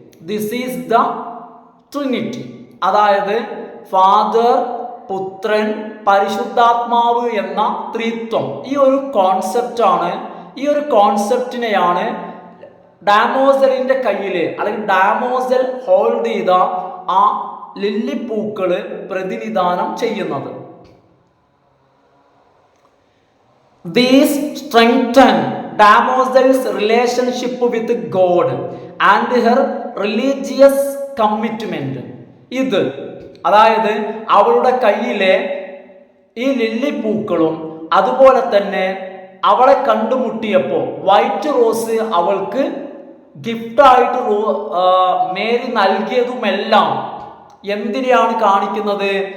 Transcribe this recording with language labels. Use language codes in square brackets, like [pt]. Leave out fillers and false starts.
[en] This is the Trinity. [ml] അതായത് father, പുത്രൻ, പരിശുദ്ധാത്മാവ് എന്ന ത്രിത്വം. ഈ ഒരു കോൺസെപ്റ്റാണ്, ഈ ഒരു കോൺസെപ്റ്റിനെയാണ് ഡാമോസലിന്റെ കയ്യിൽ അല്ലെങ്കിൽ ഡാമോസൽ ഹോൾഡ് ചെയ്ത ആ ലില്ലിപ്പൂക്കള് പ്രതിനിധാനം ചെയ്യുന്നത്. [en] These strengthen Damosel's relationship with God and her religious commitment. [ml] ഇത് അതായത് അവളുടെ കയ്യിലെ ഈ ലില്ലിപ്പൂക്കളും അതുപോലെ തന്നെ അവളെ കണ്ടുമുട്ടിയപ്പോൾ വൈറ്റ് റോസ് അവൾക്ക് ഗിഫ്റ്റായിട്ട് മേരി നൽകിയതുമെല്ലാം എന്തിനെയാണ് കാണിക്കുന്നത്?